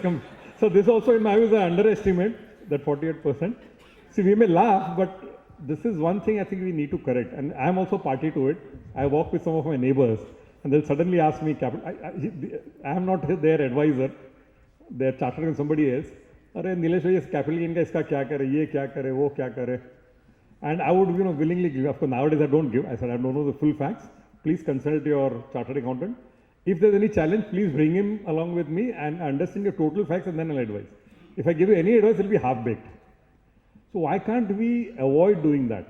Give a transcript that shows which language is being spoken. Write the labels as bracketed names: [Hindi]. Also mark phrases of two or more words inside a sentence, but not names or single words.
[English] So this also in my view is an underestimate, that 48%. See, we may laugh, but this is one thing I think we need to correct. And I am also party to it. I walk with some of my neighbors and they'll suddenly ask me, I am not their advisor. They're chartered with somebody else. [Hindi] Arey Nilesh bhai, is [English] capital gain [Hindi] ka iska kya kare, ye kya kare, wo kya kare. [English] And I would willingly give. Of course, nowadays I don't give. I said I don't know the full facts. Please consult your chartered accountant. If there's any challenge, please bring him along with me and understand your total facts, and then I'll advise. If I give you any advice, it'll be half-baked. So why can't we avoid doing that?